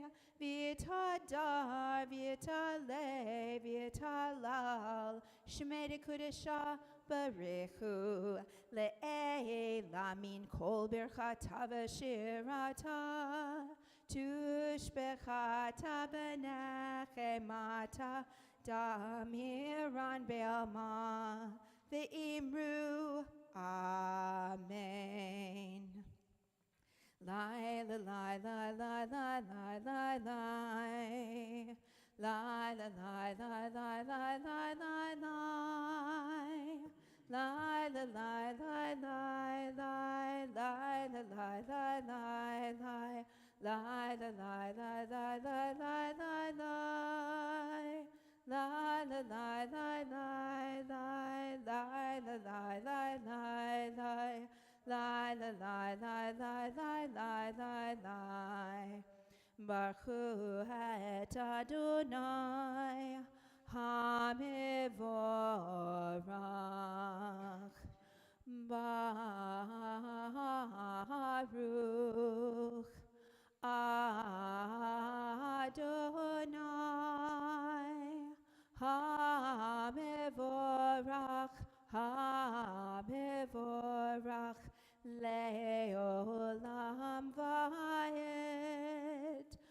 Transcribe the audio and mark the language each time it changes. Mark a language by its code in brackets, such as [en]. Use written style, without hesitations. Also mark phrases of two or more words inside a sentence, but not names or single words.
[arc] ויתהדר ויתעלה ויתהלל שמה דקודשא בריך לעלא מן כל ברכתא ושירתא תשבחתא ונחמתא דאמירן בעלמא ואמרו, [he] Amen. Lai, la, lai, lai, lai, lai, lai, lai, lai. Lai, la, lai, lai, lai, lai, lai, lai, lai. Lai, la, lai, lai, lai, lai, lai, la, lai, lai, lai, lai. Lai, la, lai, lai, lai, lai, lai, lai, lai. Lai, la, lai, lai, lai, lai, lai, la, lai, lai, lai, lai. Lai, la, lai, lai, lai, lai, lai, lai, lai. ברוך את ה׳ המבורך. ברוך ה׳ המבורך המבורך לעולם ועד.